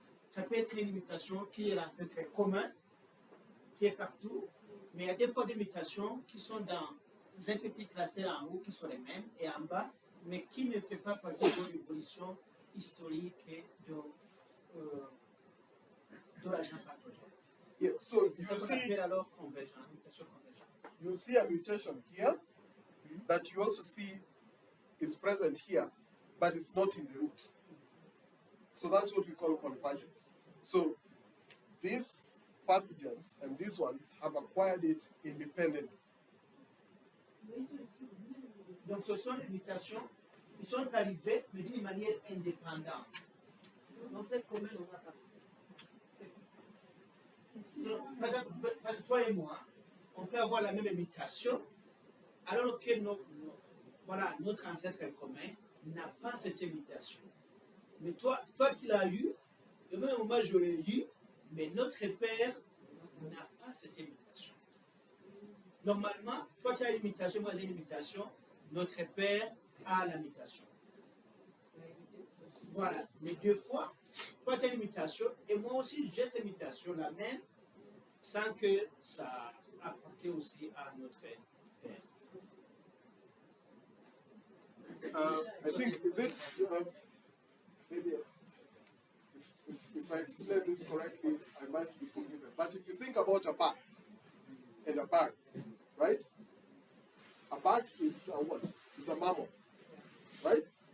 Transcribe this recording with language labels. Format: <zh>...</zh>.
<fr>Ça peut être une mutation qui est l'ancêtre commun, qui est partout, mais il y a des fois des mutations qui sont dans un petit cluster en haut, qui sont les mêmes, et en bas, mais qui ne fait pas partie de l'évolution historique de l'agent pathogène.</fr> <en>Yeah, so</en> <fr>C'est ça qu'on appelle alors convergent, mutation convergente.</fr> <en>you see a mutation here that you also see is present here, but it's not in the root. So that's what we call convergence. So these pathogens and these ones have acquired it independently.</en> <fr>Donc ce sont des mutations qui sont arrivées, mais d'une manière indépendante. Dans cette commune, on va pas. Donc, par exemple, toi et moi, on peut avoir la même mutation, alors que notre ancêtre commun n'a pas cette mutation. Mais toi tu l'as eu, au même moment je l'ai eu, mais notre père n'a pas cette mutation. Normalement, toi tu as une mutation, moi j'ai une mutation, notre père a la mutation. Voilà, mais deux fois, toi tu as une mutation, et moi aussi j'ai cette mutation, la même, sans que ça apporte aussi à notre père.</fr> <en>I think, is it, maybe if I explain this correctly, I might be forgiven. But if you think about a bat and a bird, right? A bat is a what? Is a mammal, right?</en>